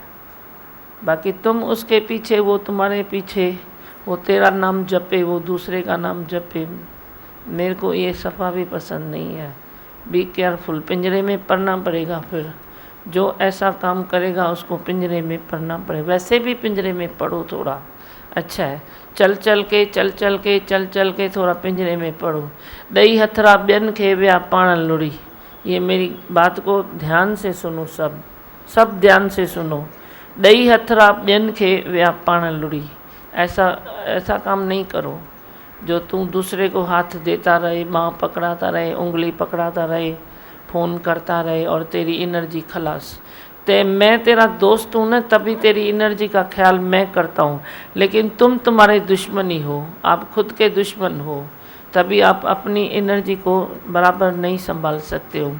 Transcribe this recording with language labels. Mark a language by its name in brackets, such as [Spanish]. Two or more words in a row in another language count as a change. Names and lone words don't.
[Hindi] बाकी तुम उसके पीछे, वो तुम्हारे पीछे, वो तेरा नाम जपे, वो दूसरे का नाम जपे, मेरे को ये सफ़ा भी पसंद नहीं है। [English] Be careful, [Hindi] पिंजरे में पड़ना पड़ेगा। फिर जो ऐसा काम करेगा उसको पिंजरे में पड़ना पड़ेगा। वैसे भी पिंजरे में पड़ो थोड़ा, अच्छा है। चल चल के थोड़ा पिंजरे में पड़ो। [Sindhi] ॾई हथरा ॿियनि खे विया पाण लुड़ी। [Hindi] ये मेरी बात को ध्यान से सुनो, सब ध्यान से सुनो। [Sindhi] ॾई हथरा ॿियनि खे विया पाण लुड़ी। [Hindi] ऐसा काम नहीं करो जो तू दूसरे को हाथ देता रहे, बाँह पकड़ाता रहे, उंगली पकड़ाता रहे, फ़ोन करता रहे और तेरी एनर्जी खलास। मैं तेरा दोस्त हूँ ना, तभी तेरी एनर्जी का ख्याल मैं करता हूँ, लेकिन तुम तुम्हारे दुश्मनी हो, आप खुद के दुश्मन हो, तभी आप अपनी एनर्जी को बराबर नहीं संभाल सकते हो।